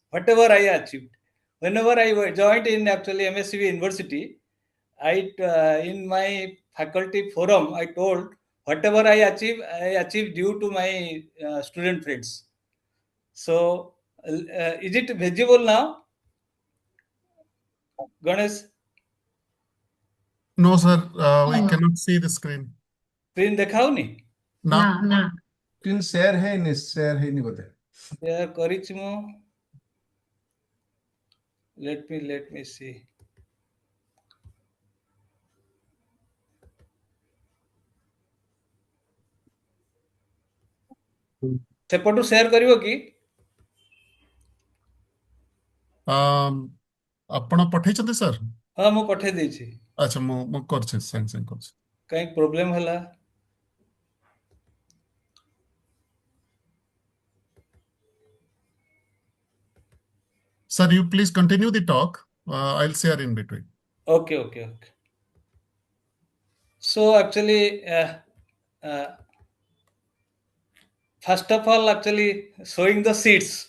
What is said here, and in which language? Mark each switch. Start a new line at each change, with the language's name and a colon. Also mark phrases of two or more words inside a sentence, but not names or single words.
English: Whatever I achieved, whenever I joined in actually MSCB University, in my faculty forum I told whatever I achieved due to my student friends. So, is it visible now, Ganesh? No, sir, we cannot see the screen.
Hindi: Screen देखाओ नहीं? ना ना स्क्रीन शेयर है नहीं बोलते
Odia: Share କରିଛି ମୁଁ.
English: Let me see.
Odia: ସେପଟୁ share କରିବ କି? ଆପଣ ପଠେଇଛନ୍ତି ସାର୍? ହଁ ମୁଁ ପଠେଇ ଦେଇଛି. ଆଚ୍ଛା ମୁଁ କରୁଛି, ସାଙ୍ଗେ ସାଙ୍ଗେ କରୁଛି। କାଇଁ ପ୍ରୋବ୍ଲେମ ହେଲା?
English: Sir, you please continue the talk. I'll share in between. Okay. So actually, first of all, actually sowing the seeds.